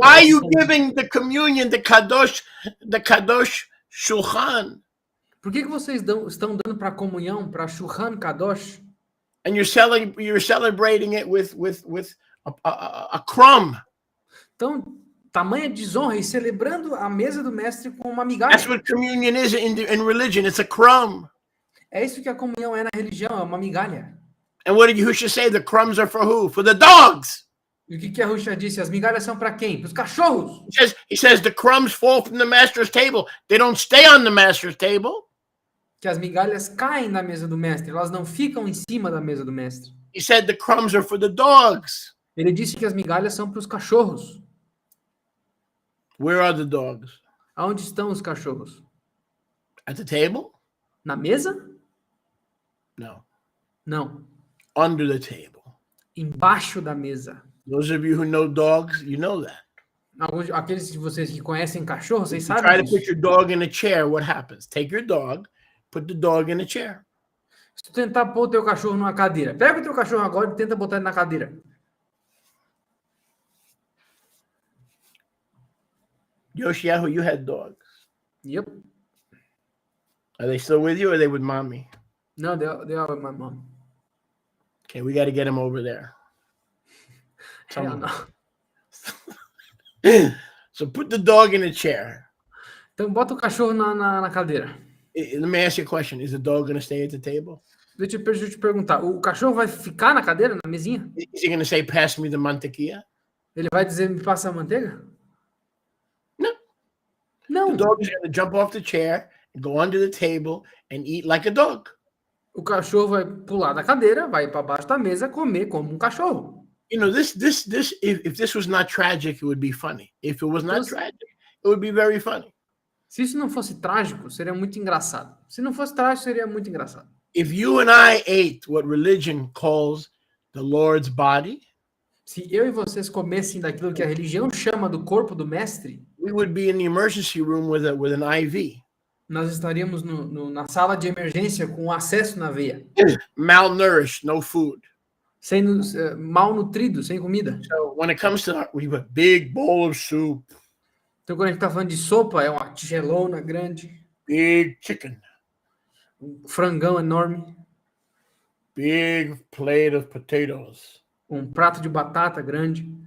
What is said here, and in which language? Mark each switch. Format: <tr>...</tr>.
<en>Why are you giving the communion, the kadosh shulchan?</en> <pt>Por que vocês estão dando para comunhão, para shulchan kadosh?</pt> <en>And you're celebrating it with a crumb.</en> <pt>Então, tamanha desonra e celebrando a mesa do mestre com uma migalha.</pt> <en>That's what communion is in religion. It's a crumb.</en> <pt>É isso que a comunhão é na religião, é uma migalha.</pt> <en>And what did Yahushua say? The crumbs are for who? For the dogs.</en> <pt>E o que a Yahushua disse? As migalhas são para quem? Para os cachorros.</pt> <en>He says the crumbs fall from the master's table. They don't stay on the master's table.</en> <pt>Que as migalhas caem na mesa do mestre, elas não ficam em cima da mesa do mestre.</pt> <en>He said the crumbs are for the dogs.</en> <pt>Ele disse que as migalhas são para os cachorros.</pt> <en>Where are the dogs?</en> <pt>Aonde estão os cachorros?</pt> <en>At the table?</en> <pt>Na mesa?</pt> <en>No.</en> <pt>Não.</pt> <en>Under the table.</en> <pt>Embaixo da mesa.</pt> <en>Those of you who know dogs, you know that.</en> <pt>Aqueles de vocês que conhecem cachorros, vocês sabem</pt> <en>Try to</en> <pt>disso.</pt> <en>put your dog in a chair, what happens? Take your dog, put the dog in a chair.</en> <pt>Se tu tentar pôr o teu cachorro numa cadeira, pega o teu cachorro agora e tenta botar ele na cadeira.</pt> <en>Yoshiyahu, you had dogs. Yep. Are they still with you or are they with mommy? No, they are with my mom. Okay, we got to get him over there. Hell no. So put the dog in a chair.</en> <pt>Então bota o cachorro na cadeira.</pt> <en>Let me ask you a question. Is the dog going to stay at the table?</en> <pt>Deixa eu te perguntar. O cachorro vai ficar na cadeira, na mesinha?</pt> <en>Is he going to say, pass me the mantequilla?</en> <pt>Ele vai dizer, me passa a manteiga?</pt> <en>No.</en> <pt>Não.</pt> <en>The dog is going to jump off the chair and go under the table and eat like a dog.</en> <pt>O cachorro vai pular da cadeira, vai para baixo da mesa, comer como um cachorro.</pt> <en>You know, if this was not tragic, it would be funny. If it was not tragic, it would be very funny.</en> <pt>Se isso não fosse trágico, seria muito engraçado. Se não fosse trágico, seria muito engraçado.</pt> <en>If you and I ate what religion calls the Lord's body,</en> <pt>se eu e vocês comessem daquilo que a religião chama do corpo do mestre,</pt> <en>we would be in the emergency room with an IV.</en> <pt>Nós estaríamos na sala de emergência com acesso na veia.</pt> <en>Malnourished, no food.</en> <pt>Malnutrido, sem comida.</pt> <en>So when it comes to we have a big bowl of soup.</en> <pt>Então quando a gente está falando de sopa, é uma tigelona grande.</pt> <en>Big chicken.</en> <pt>Um frangão enorme.</pt> <en>Big plate of potatoes.</en> <pt>Um prato de batata grande.</pt>